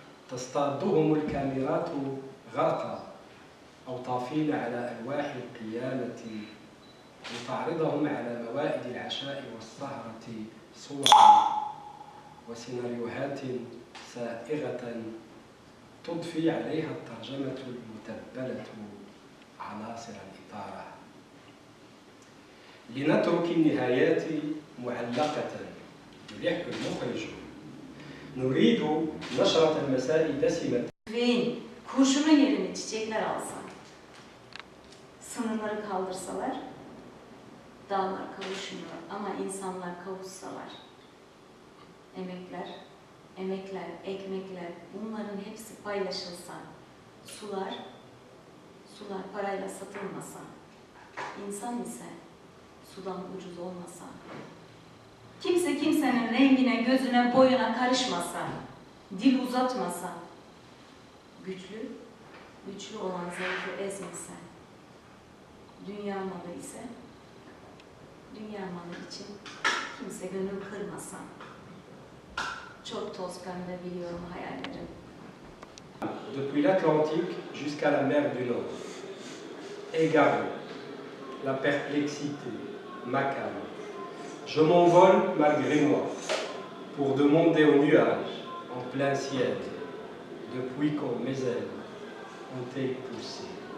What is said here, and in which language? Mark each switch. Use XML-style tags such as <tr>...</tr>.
<ar>تصطادهم الكاميرات غرقا أو طافين على ألواح القيامة لتعرضهم على موائد العشاء والسهرة صورا وسيناريوهات سائغة تضفي عليها الترجمة المتبلة عناصر الإثارة. لنترك النهايات معلقة يلح المخرج. نريد نشرة المساء دسمة.</ar> <tr>Ve kurşunun yerini çiçekler alsa, sınırları kaldırsalar, dağlar kavuşmuyor ama insanlar kavuşsalar, emekler, ekmekler, bunların hepsi paylaşılsa, sular parayla satılmasa, insan ise sudan ucuz olmasa, kimse kimsenin rengine, gözüne, boyuna karışmasa, dil uzatmasa, güçlü olan zayıfı ezmese, dünya malı ise, dünya malı için kimse gönül kırmasa, çok toz pembe biliyorum hayallerim.</tr> <fr>Depuis l'Atlantique jusqu'à la mer du Nord, égaré, la perplexité m'accable. Je m'envole malgré moi pour demander aux nuages en plein ciel depuis quand mes ailes ont été poussées.</fr>